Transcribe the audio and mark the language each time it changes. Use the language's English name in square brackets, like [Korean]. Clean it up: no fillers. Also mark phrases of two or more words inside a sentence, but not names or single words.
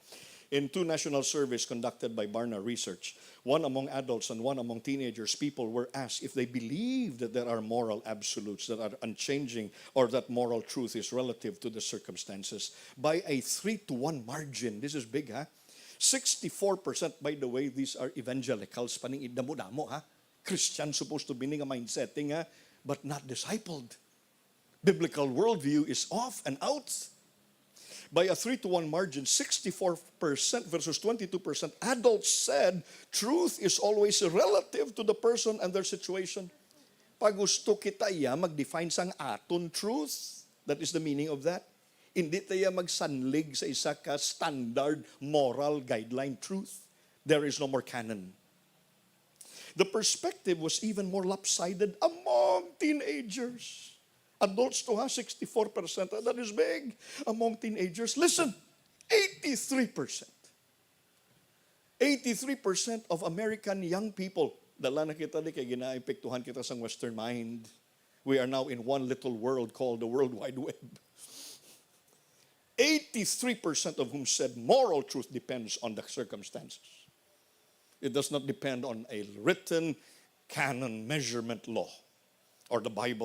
[English] In two national surveys conducted by Barna Research, one among adults and one among teenagers, people were asked if they believe that there are moral absolutes that are unchanging or that moral truth is relative to the circumstances. By a 3-1 margin, this is big, huh? 64%, by the way, these are evangelicals, [Hiligaynon] paning idamo-damo, ha? [English] Christian supposed to be nga mindsetting, ha? But not discipled. Biblical worldview is off and out. By a 3-1 margin, 64% versus 22%, adults said truth is always relative to the person and their situation. [Hiligaynon] Pag gusto kita mag-define sang aton truth, [English] that is the meaning of that. [Filipino] Hindi tayo [Hiligaynon] magsanlig sa isa ka [English] standard moral guideline truth. There is no more canon. The perspective was even more lopsided among teenagers. Adults to 64%. That is big. Among teenagers, listen, 83%. 83% of American young people, [Hiligaynon] dala na kita di kay ginaepektuhan kita sa Western mind. [English] We are now in one little world called the World Wide Web. 83% of whom said moral truth depends on the circumstances. It does not depend on a written canon measurement law or the Bible.